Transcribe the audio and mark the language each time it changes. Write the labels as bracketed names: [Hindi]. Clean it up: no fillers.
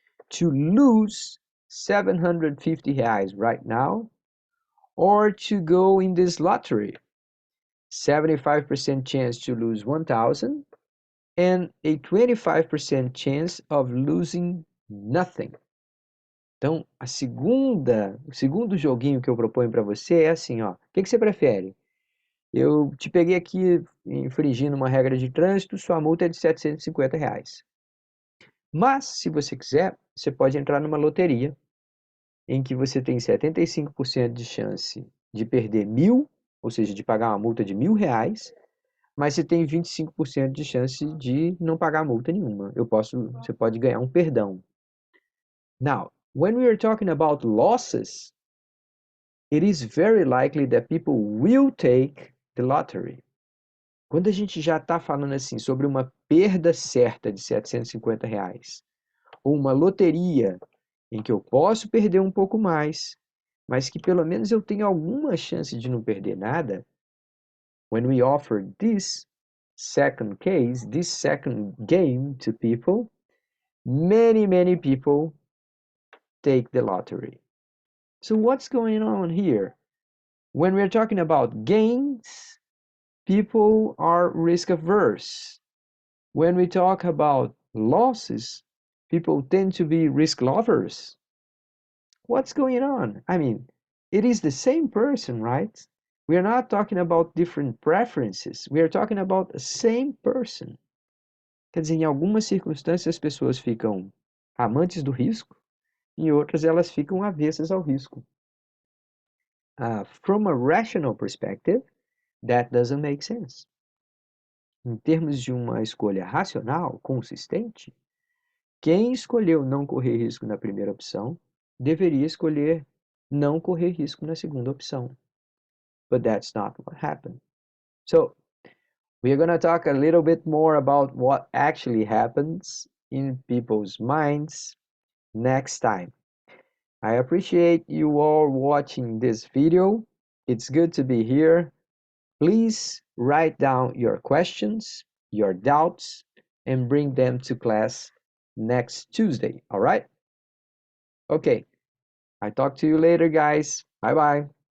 [English] To lose 750 reais right now or to go in this lottery? 75% chance to lose 1,000 and a 25% chance of losing nothing. [Portuguese] Então, o segundo joguinho que eu proponho para você é assim, ó. O que você prefere? Eu te peguei aqui infringindo uma regra de trânsito, sua multa é de 750 reais. Mas, se você quiser, você pode entrar numa loteria em que você tem 75% de chance de perder 1.000, ou seja, de pagar uma multa de 1.000 reais, mas você tem 25% de chance de não pagar multa nenhuma. Você pode ganhar um perdão. [English] Now, when we are talking about losses, it is very likely that people will take the lottery. [Portuguese] Quando a gente já está falando assim sobre uma perda certa de 750 reais, ou uma loteria em que eu posso perder um pouco mais, mas que pelo menos eu tenho alguma chance de não perder nada, [English] when we offer this second case, this second game to people, many people take the lottery. So what's going on here? When we're talking about gains, people are risk averse. When we talk about losses, people tend to be risk lovers. What's going on? I mean, it is the same person, right? We are not talking about different preferences. We are talking about the same person. [Portuguese] Quer dizer, em algumas circunstâncias as pessoas ficam amantes do risco, em outras elas ficam avessas ao risco. [English] From a rational perspective, that doesn't make sense. [Portuguese] Em termos de uma escolha racional, consistente, quem escolheu não correr risco na primeira opção deveria escolher não correr risco na segunda opção. [English] But that's not what happened. So, we are going to talk a little bit more about what actually happens in people's minds next time. I appreciate you all watching this video. It's good to be here. Please write down your questions, your doubts, and bring them to class next Tuesday, all right? Okay, I talk to you later, guys. Bye-bye.